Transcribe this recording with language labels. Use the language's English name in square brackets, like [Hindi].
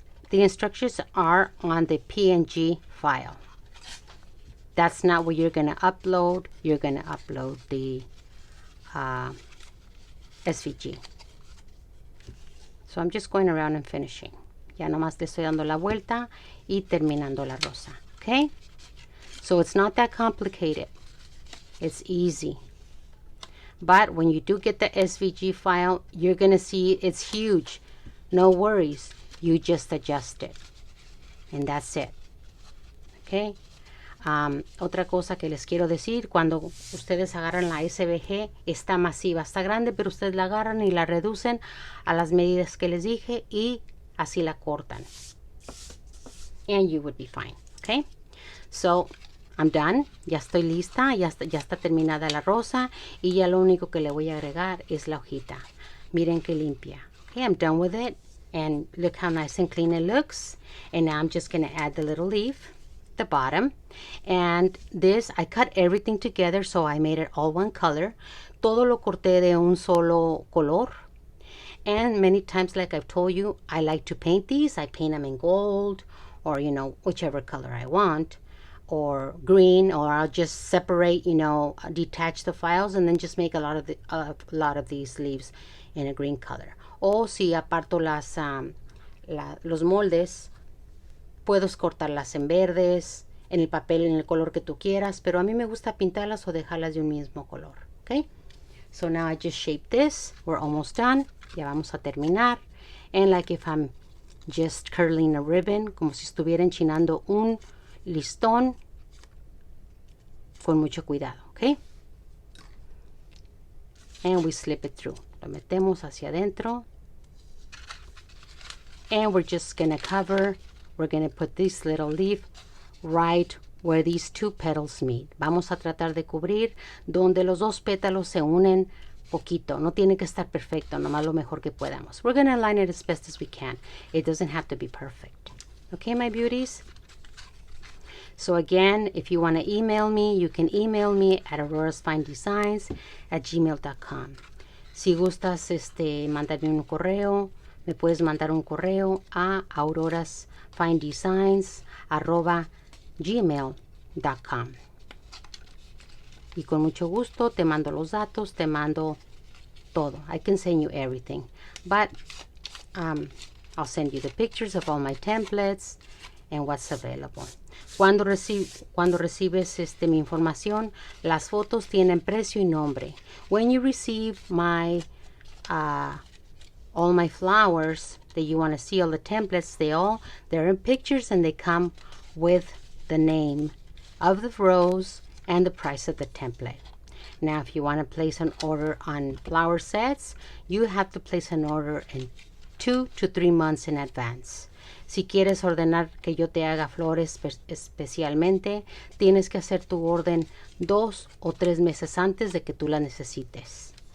[English] The instructions are on the PNG file. That's not what you're going to upload. You're going to upload the SVG. So I'm just going around and finishing. [Spanish] Ya nomás le estoy dando la vuelta y terminando la rosa. [English] Okay? So it's not that complicated. It's easy. But when you do get the SVG file, you're going to see it's huge. No worries. You just adjust it. And that's it. Okay? [Spanish] Otra cosa que les quiero decir, cuando ustedes agarran la SVG, está masiva, está grande, pero ustedes la agarran y la reducen a las medidas que les dije y así la cortan. [English] And you would be fine. Okay? So, I'm done. [Spanish] Ya estoy lista. Ya está terminada la rosa. Y ya lo único que le voy a agregar es la hojita. Miren qué limpia. [English] Okay, I'm done with it. And look how nice and clean it looks. And now I'm just going to add the little leaf, the bottom. And this, I cut everything together, so I made it all one color. [Spanish] Todo lo corté de un solo color. [English] And many times, like I've told you, I like to paint these. I paint them in gold or, you know, whichever color I want. Or green, or I'll just separate, you know, detach the files and then just make a lot of these leaves in a green color. [Spanish] O si aparto los moldes, puedes cortarlas en verdes, en el papel, en el color que tú quieras, pero a mí me gusta pintarlas o dejarlas de un mismo color. [English] Okay? So now I just shape this. We're almost done. [Spanish] Ya vamos a terminar. [English] And like if I'm just curling a ribbon, [Spanish] como si estuviera enchinando un listón, con mucho cuidado, okay? [English] And we slip it through. [Spanish] Lo metemos hacia adentro. [English] And we're just going to cover. We're going to put this little leaf right where these 2 petals meet. [Spanish] Vamos a tratar de cubrir donde los 2 pétalos se unen poquito. No tiene que estar perfecto, nomás lo mejor que podamos. [English] We're going to align it as best as we can. It doesn't have to be perfect. Okay, my beauties? So again, if you want to email me, you can email me at aurorasfinedesigns@gmail.com. [Spanish] Si gustas mandarme un correo, me puedes mandar un correo a aurorasfinedesigns@gmail.com. Y con mucho gusto te mando los datos, te mando todo. [English] I can send you everything. But I'll send you the pictures of all my templates and what's available. [Spanish] Cuando recibes mi información, las fotos tienen precio y nombre. [English] When you receive my all my flowers that you want to see, all the templates, they're in pictures and they come with the name of the rose and the price of the template. Now, if you want to place an order on flower sets, you have to place an order in 2 to 3 months in advance. [Spanish] Si quieres ordenar que yo te haga flores especialmente, tienes que hacer tu orden 2 o 3 meses antes de que tú la necesites.